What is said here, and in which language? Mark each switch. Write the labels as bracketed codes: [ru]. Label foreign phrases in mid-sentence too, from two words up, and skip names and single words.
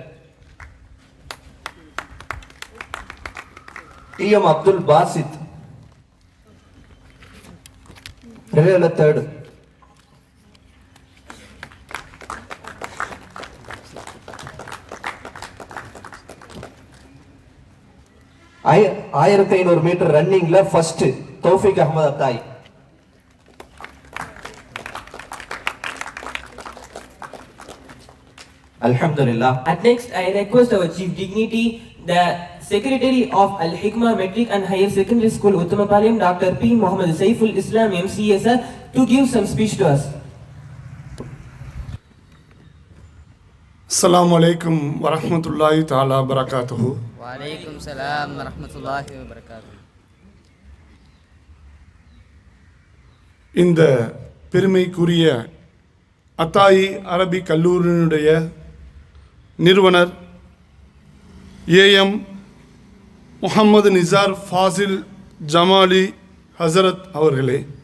[ta] டிஎம் அப்துல் பாசித் [en] relayல third. [ta] I 1500 [en] meter runningல first [ta] தௌஃபிக் அஹ்மத் அத்தாய். [en] Alhamdulillah. At next, I request our Chief Dignity, the Secretary of Al-Hikmah Metric and Higher Secondary School, Uttamapalayam, Dr. P. Muhammad Saiful Islam, MCA, sir, to give some speech to us. [ar] السلام عليكم ورحمة الله تعالى وبركاته. وعليكم السلام ورحمة الله وبركاته. [ta] இந்த பெருமைக்குரிய அத்தாயி அரபி கல்லூரியினுடைய நிறுவனர் ஏஎம் முகமது நிசார் ஃபாசில் ஜமாலி ஹசரத் அவர்களே,